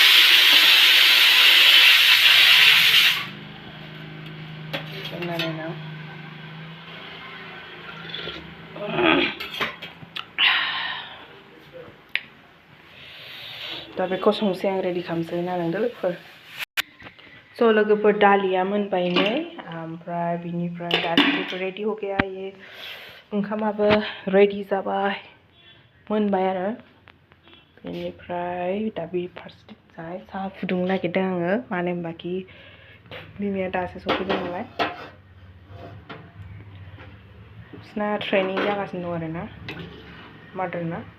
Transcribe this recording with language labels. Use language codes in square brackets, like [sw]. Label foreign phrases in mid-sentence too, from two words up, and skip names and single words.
[brx] दा बेखौ संसै आं, रेडि खालामसै ना नोंदो लोगोफोर। सो लोगोफोर दालिया मोनबाय नै, ओमफ्राय बिनिफ्राय दालिबो [hi] रेडि हो गया। [brx] ये ओंखामाबो रेडि जाबाय, मोनबाय आरो। बेनिफ्राय दा बे फारसेथिंजाय साहा फुदुंनो नागिरदों आङो। मानो होनबाखि बिमाया दासो सफैदों नालाय। बिसना ट्रेनिं जागासिनो दं आरोना, मादारना।